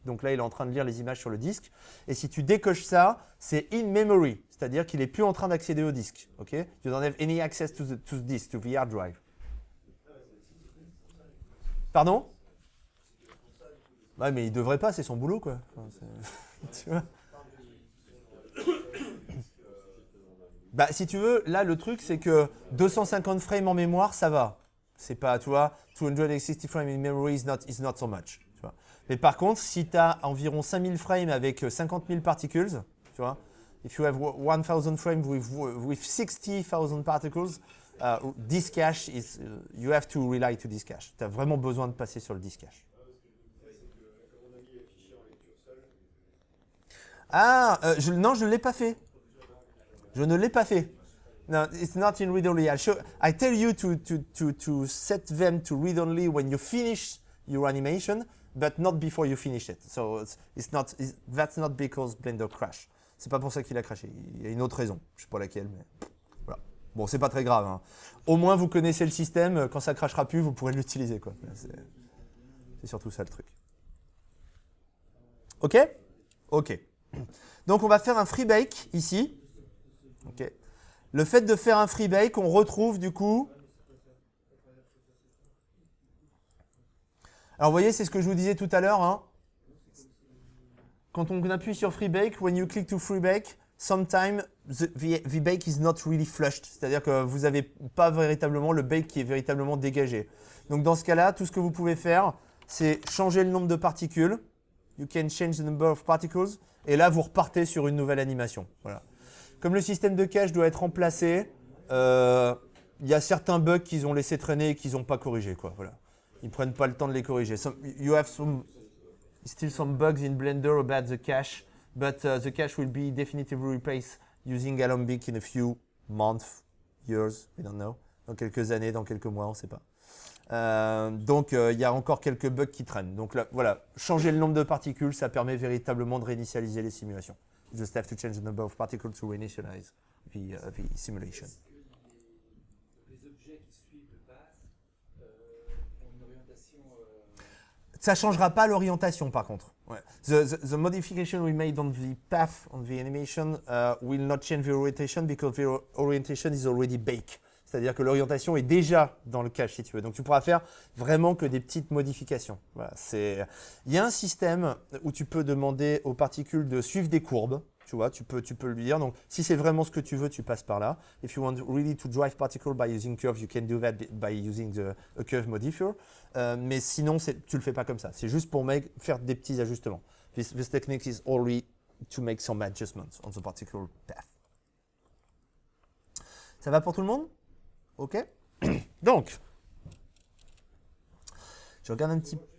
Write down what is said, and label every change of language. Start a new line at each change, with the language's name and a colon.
French: Donc là, il est en train de lire les images sur le disque. Et si tu décoches ça, c'est in memory, c'est-à-dire qu'il n'est plus en train d'accéder au disque.
English: Okay? You don't have any access to the disk, to the hard drive.
French: Pardon? Ouais, mais il devrait pas, c'est son boulot, quoi. Enfin, tu vois? Bah, si tu veux, là, le truc, c'est que 250 frames en mémoire, ça va. C'est pas, tu vois,
English: 260 frames in memory is not so much.
French: Tu vois. Mais par contre, si tu as environ 5000 frames avec 50 000 particles, tu vois,
English: if you have 1000 frames with 60,000 particles, disk cache is, you have to rely to disk cache.
French: Tu as vraiment besoin de passer sur le disk cache. Ah, non, je ne l'ai pas fait. Je ne l'ai pas fait.
English: No, it's not in read-only. I tell you to set them to read-only when you finish your animation, but not before you finish it. So that's not because Blender crash.
French: C'est pas pour ça qu'il a crashé. Il y a une autre raison. Je sais pas laquelle, mais voilà. Bon, c'est pas très grave. Hein. Au moins, vous connaissez le système. Quand ça crashera plus, vous pourrez l'utiliser, quoi. C'est surtout ça le truc. Ok? Ok. Donc, on va faire un free bake ici. Ok. Le fait de faire un free bake, on retrouve du coup. Alors, vous voyez, c'est ce que je vous disais tout à l'heure. Hein. Quand on appuie sur free bake,
English: when you click to free bake, sometimes the bake is not really flushed.
French: C'est-à-dire que vous n'avez pas véritablement le bake qui est véritablement dégagé. Donc, dans ce cas-là, tout ce que vous pouvez faire, c'est changer le nombre de particules.
English: You can change the number of particles.
French: Et là, vous repartez sur une nouvelle animation. Voilà. Comme le système de cache doit être remplacé, il y a certains bugs qu'ils ont laissé traîner et qu'ils n'ont pas corrigés. Quoi. Voilà. Ils ne prennent pas le temps de les corriger.
English: You have still some bugs in Blender about the cache, but the cache will be definitively replaced using Alembic in a few months, years, we don't know.
French: Dans quelques années, dans quelques mois, on ne sait pas. Donc, il y a encore quelques bugs qui traînent. Donc là, voilà, changer le nombre de particules, ça permet véritablement de réinitialiser les simulations.
English: You just have to change the number of particles to reinitialize the simulation.
French: Les objets qui suivent le path ont une orientation. Ça ne changera pas l'orientation par contre. Ouais.
English: The modification we made on the path on the animation will not change the orientation because the orientation is already baked.
French: C'est-à-dire que l'orientation est déjà dans le cache si tu veux. Donc tu pourras faire vraiment que des petites modifications. Voilà, il y a un système où tu peux demander aux particules de suivre des courbes. Tu vois, tu peux lui dire. Donc si c'est vraiment ce que tu veux, tu passes par là.
English: If you want really to drive particle by using curve, you can do that by using a curve modifier.
French: Mais sinon, tu le fais pas comme ça. C'est juste pour faire des petits ajustements.
English: This technique is only to make some adjustments on the particular path.
French: Ça va pour tout le monde? Ok. Donc, je regarde un petit.